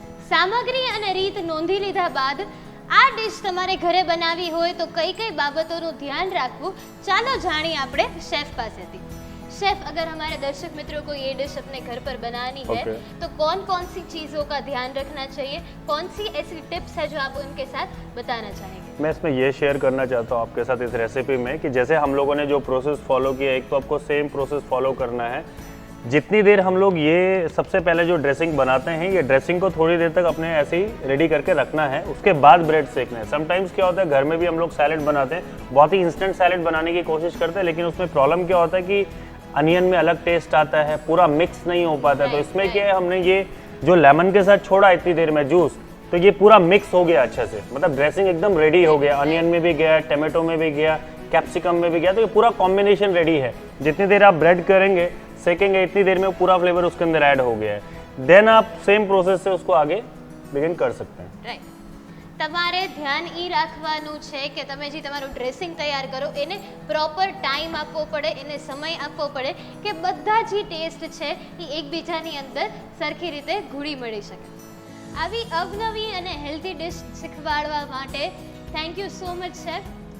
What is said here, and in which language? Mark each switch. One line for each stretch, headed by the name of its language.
Gujarati: સામગ્રી અને રીત નોંધી લીધા બાદ આ ડિશ તમારે ઘરે બનાવી હોય તો કઈ કઈ બાબતોનું ધ્યાન રાખવું, ચાલો જાણીએ આપણે શેફ પાસેથી.
Hindi: शेफ, अगर हमारे दर्शक मित्रों को ये डिश अपने घर पर बनानी है तो कौन कौन सी चीज़ों का ध्यान रखना चाहिए, कौन सी ऐसी टिप्स है जो आप उनके साथ बताना चाहेंगे? मैं इसमें ये शेयर करना चाहता हूँ आपके साथ इस रेसिपी में कि जैसे हम लोगों ने जो प्रोसेस फॉलो किया, एक तो आपको सेम प्रोसेस फॉलो करना है. जितनी देर हम लोग ये सबसे पहले जो ड्रेसिंग बनाते हैं, ये ड्रेसिंग को थोड़ी देर तक अपने ऐसे ही रेडी करके रखना है. उसके बाद ब्रेड सेकना है. समटाइम्स क्या होता है, घर में भी हम लोग सैलेड बनाते हैं, बहुत ही इंस्टेंट सैलेड बनाने की कोशिश करते हैं, लेकिन उसमें प्रॉब्लम क्या होता है कि अनियन में अलग टेस्ट आता है, पूरा मिक्स नहीं हो पाता है. तो इसमें क्या है, हमने ये जो लेमन के साथ छोड़ा इतनी देर में जूस, तो ये पूरा मिक्स हो गया अच्छे से, मतलब ड्रेसिंग एकदम रेडी हो गया. अनियन में भी गया, टमाटो में भी गया, कैप्सिकम में भी गया, तो ये पूरा कॉम्बिनेशन रेडी है. जितनी देर आप ब्रेड करेंगे, सेकेंगे, इतनी देर में पूरा फ्लेवर उसके अंदर ऐड हो गया है. देन आप सेम प्रोसेस से उसको आगे बिगिन कर सकते हैं.
English: Right.
Gujarati: તમારે ધ્યાન એ રાખવાનું છે કે તમે જે તમારું ડ્રેસિંગ તૈયાર કરો એને પ્રોપર ટાઈમ આપવો પડે, એને સમય આપવો પડે કે બધા જે ટેસ્ટ છે એ એકબીજાની અંદર સરખી રીતે ઘૂળી મળી શકે. આવી અવનવી અને હેલ્ધી ડિશ શીખવાડવા માટે
English: thank you so much
Gujarati: chef.